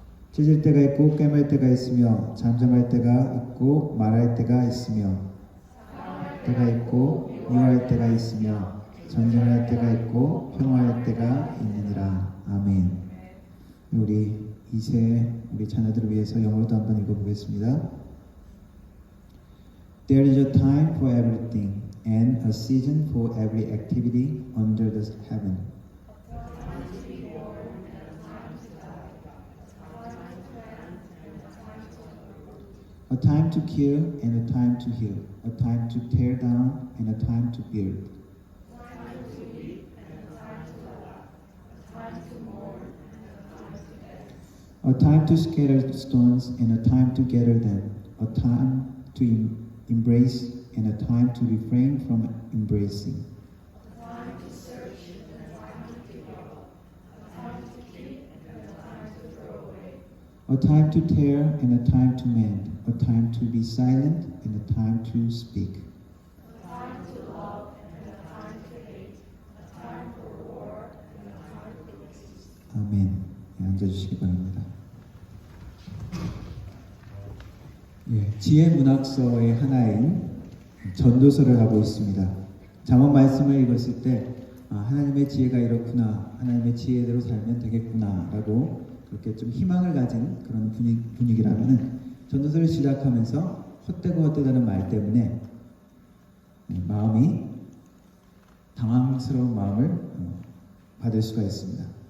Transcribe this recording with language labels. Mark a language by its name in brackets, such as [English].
[Korean] 찢을 때가 있고 꿰맬 때가 있으며 잠잠할 때가 있고 말할 때가 있으며 때가 있고 미워할 때가 있으며 전쟁할 때가 있고 평화할 때가 있느니라. 아멘. 우리 이세 우리 자녀들을 위해서 영어로도 한번 읽어보겠습니다. [English] There is a time for everything and a season for every activity under the heaven. A time to kill and a time to heal, a time to tear down and a time to build. A time to scatter stones and a time to gather them, a time to embrace and a time to refrain from embracing. A time to tear and a time to mend, a time to be silent and a time to speak. A time to love and a time to hate, a time for war and a time for peace. [Korean] 아멘. 네, 앉아주시기 바랍니다. 지혜 문학서의 하나인 전도서를 하고 있습니다. 잠언 말씀을 읽었을 때 하나님의 지혜가 이렇구나, 하나님의 지혜대로 살면 되겠구나라고 그렇게 좀 희망을 가진 그런 분위기라면은 전도서를 시작하면서 헛되고 헛되다는 말 때문에 마음이 당황스러운 마음을 받을 수가 있습니다.